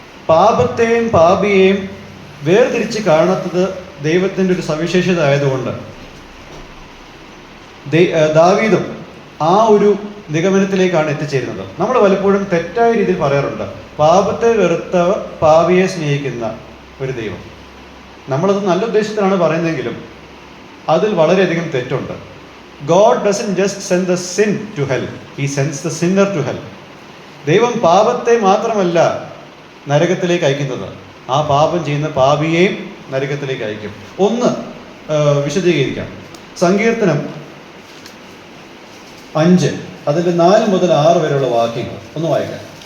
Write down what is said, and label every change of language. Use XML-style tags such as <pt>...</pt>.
<ml>പാപത്തെയും പാപിയെയും വേർതിരിച്ച് കാണാത്തത് ദൈവത്തിൻ്റെ ഒരു സവിശേഷത ആയതുകൊണ്ട് ദാവീദും ആ ഒരു നിഗമനത്തിലേക്കാണ് എത്തിച്ചേരുന്നത്. നമ്മൾ പലപ്പോഴും തെറ്റായ രീതിയിൽ പറയാറുണ്ട്, പാപത്തെ വെറുത്ത പാപിയെ സ്നേഹിക്കുന്ന ഒരു ദൈവം. നമ്മളത് നല്ല ഉദ്ദേശത്തിലാണ് പറയുന്നതെങ്കിലും അതിൽ വളരെയധികം തെറ്റുണ്ട്.</ml> <en>God doesn't just send the sin to hell, he sends the sinner to hell.</en> <ml>ദൈവം പാപത്തെ മാത്രമല്ല നരകത്തിലേക്ക് അയക്കുന്നത്, ആ പാപം ചെയ്യുന്ന പാപിയെയും നരകത്തിലേക്ക് അയക്കും. ഒന്ന് വിശദീകരിക്കാം. സങ്കീർത്തനം 5 അതിൻ്റെ 4 മുതൽ 6 വരെയുള്ള വാക്യങ്ങൾ ഒന്ന് വായിക്കാം.</ml>